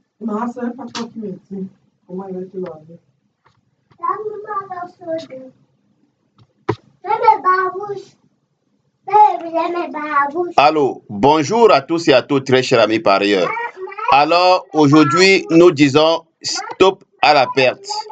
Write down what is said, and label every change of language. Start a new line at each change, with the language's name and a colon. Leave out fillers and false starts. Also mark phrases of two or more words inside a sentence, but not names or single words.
Portuguese: Nossa, é pra comer, sim. Como é que lá?
French: Allô, bonjour à tous et à toutes, très chers amis parieurs. Alors, aujourd'hui, nous disons stop à la perte.